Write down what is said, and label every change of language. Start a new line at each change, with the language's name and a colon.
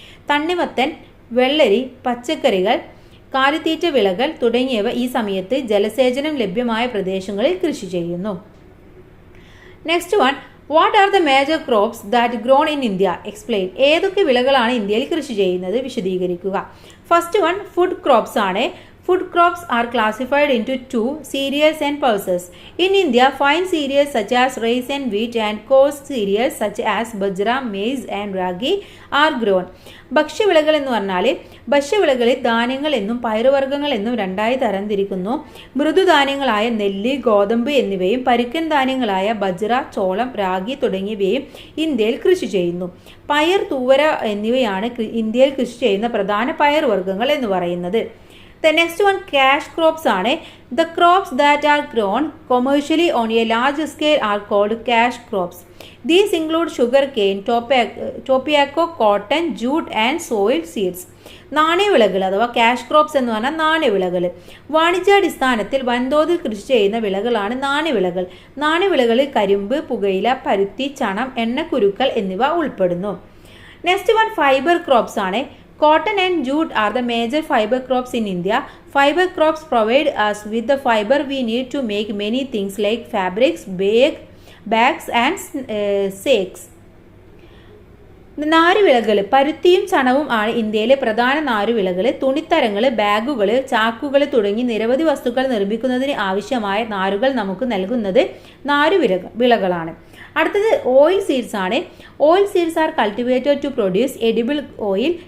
Malayalam: തണ്ണിമത്തൻ, വെള്ളരി, പച്ചക്കറികൾ, കാലിത്തീറ്റ വിളകൾ തുടങ്ങിയവ ഈ സമയത്ത് ജലസേചനം ലഭ്യമായ പ്രദേശങ്ങളിൽ കൃഷി ചെയ്യുന്നു.
English: Next one, what are the major crops that grown in India? Explain.
Malayalam: ഏതൊക്കെ വിളകളാണ് ഇന്ത്യയിൽ കൃഷി ചെയ്യുന്നത് വിശദീകരിക്കുക.
English: first one, food crops
Malayalam: ആണ്.
English: Food crops are classified into two, cereals and pulses. In India, fine cereals such as rice and wheat and coarse cereals such as bajra, maize and ragi are grown.
Malayalam: ഭക്ഷ്യവിളകൾ എന്ന് പറഞ്ഞാൽ ഭക്ഷ്യവിളകളിൽ ധാന്യങ്ങൾ എന്നും പയറുവർഗ്ഗങ്ങൾ എന്നും രണ്ടായി തരംതിരിക്കുന്നു. മൃദുധാന്യങ്ങളായ നെല്ല്, ഗോതമ്പ് എന്നിവയും പരുക്കൻ ധാന്യങ്ങളായ ബജ്ര, ചോളം, രാഗി തുടങ്ങിയവയും ഇന്ത്യയിൽ കൃഷി ചെയ്യുന്നു. പയർ, തൂവര എന്നിവയാണ് ഇന്ത്യയിൽ കൃഷി ചെയ്യുന്ന പ്രധാന പയറുവർഗ്ഗങ്ങൾ എന്ന് പറയുന്നത്.
English: The next one, cash crops are the crops that are grown commercially on a large scale are called cash crops. These include sugarcane, tobacco, cotton, jute and soil seeds.
Malayalam: നാണ്യവിളകൾ അഥവാ ക്യാഷ് ക്രോപ്സ് എന്ന് പറഞ്ഞാൽ നാണ്യവിളകൾ. വാണിജ്യാടിസ്ഥാനത്തിൽ വൻതോതിൽ കൃഷി ചെയ്യുന്ന വിളകളാണ് നാണ്യവിളകൾ. നാണ്യവിളകളിൽ കരിമ്പ്, പുകയില, പരുത്തി, ചണം, എണ്ണക്കുരുക്കൾ എന്നിവ ഉൾപ്പെടുന്നു.
English: Next one, fibre crops ആണ്. Cotton and jute are the major fiber crops in India. Fiber crops provide us with the fiber we need to make many things like fabrics, bags and sacks.
Malayalam: നാരുവിളകൾ പരുത്തിയും ചണവും ആണ് ഇന്ത്യയിലെ പ്രധാന നാരുവിളകൾ. തുണിത്തരങ്ങൾ, ബാഗുകൾ, ചാക്കുകൾ തുടങ്ങി നിരവധി വസ്തുക്കൾ നിർമ്മിക്കുന്നതിന് ആവശ്യമായ നാരുകൾ നമുക്ക് നൽകുന്നത് നാരുവിളകളാണ്. അടുത്തത്
English: Oil seeds ആണ്. Oil seeds are cultivated to produce edible oil.